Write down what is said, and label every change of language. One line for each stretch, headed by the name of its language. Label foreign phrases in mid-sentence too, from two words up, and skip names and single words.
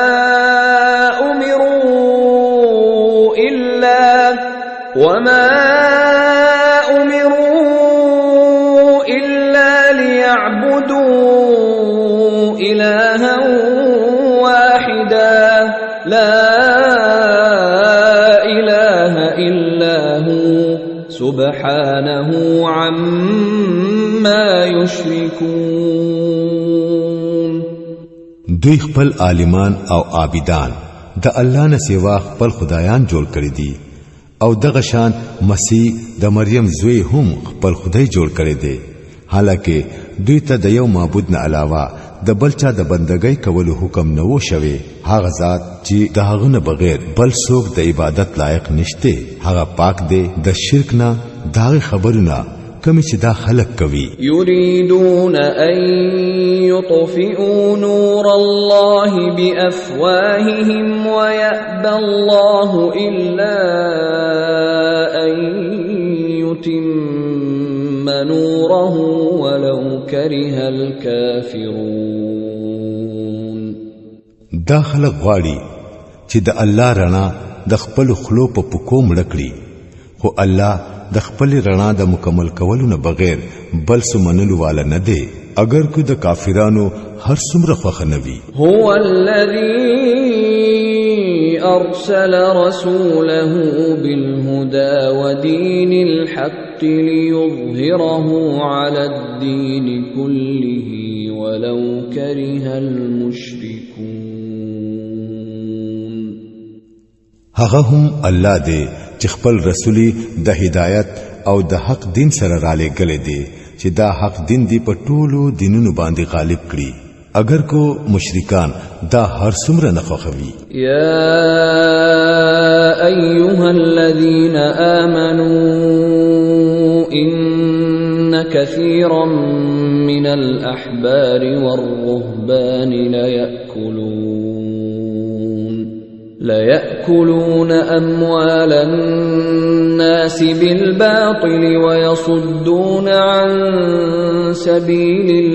Arabic: أمروا إلا ليعبدوا إلها واحدا لا إله إلا هو سبحانه عما يشركون.
Pashto: دوی خپل عالمان او عابدان د الله نه سوا خپل خدایان جوړ کړی دي او دغه شان مسیح د مریم زوی هم خپل خدای جوړ کړی دی. حالکه دوی ته د یو معبود نه علاوه د بلچا د بندګۍ کولو حکم نه وو شوی. هغه ذات چې د هغه نه بغیر بل څوک د عبادت لایق نشته هغه پاک دی د شرک نه دا خبرونه کمی چې دا خلق کوي.
Arabic: يريدون أن يطفئوا نور الله بأفواههم ويأبى الله إلا أن يتم نوره ولو كره الكافرون.
Pashto: دا خلق غواړي چې د الله رڼا د خپل خلو په پکو مړکړي، خو الله د خپل رڼا د مکمل کولو نه بغیر بل څه منلو والا نه دی، اگر کو د کافرانو هر څومره خوښ نه وي.
Arabic: هو الذي أرسل رسوله بالهدى ودين الحق ليظهره على الدين كله ولو كره المشركون.
Pashto: هغه هم الله دی چې خپل رسولي د هدایت او د حق دین سره را لېږلی دی چې دا حق دین دی په ټولو دینونو باندې غالب کړي، اگر کو مشرکان دا هر څومره نه خوښوي.
Arabic: يا أيها الذين آمنوا إن كثيرا من الأحبار والرهبان ليأكلون أموال الناس بالباطل ويصدون عن سبيل